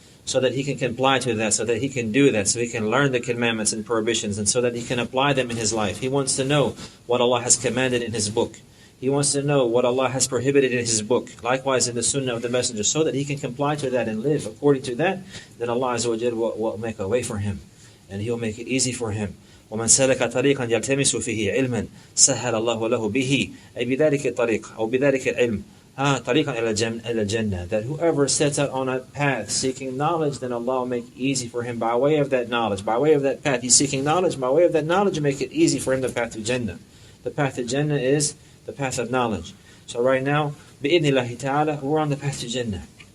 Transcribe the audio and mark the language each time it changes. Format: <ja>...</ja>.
<en>So that he can comply to that, so that he can do that, so he can learn the commandments and prohibitions, and so that he can apply them in his life. He wants to know what Allah has commanded in His book. He wants to know what Allah has prohibited in His book. Likewise in the Sunnah of the Messenger, so that he can comply to that and live according to that. Then Allah Azza wa Jalla will make a way for him, and He will make it easy for him.</en> <ar>ومن سلك طريقا يلتمس فيه علما سهل الله له به أي بذلك الطريق أو بذلك العلم طريقا إلى الجنة.</ar> <en>That whoever sets out on a path seeking knowledge, then Allah will make it easy for him by way of that knowledge, by way of that path. He's seeking knowledge, by way of that knowledge will make it easy for him the path to Jannah. The path to Jannah is the path of knowledge. So right now, بإذن الله تعالى, we're on the path to Jannah.</en>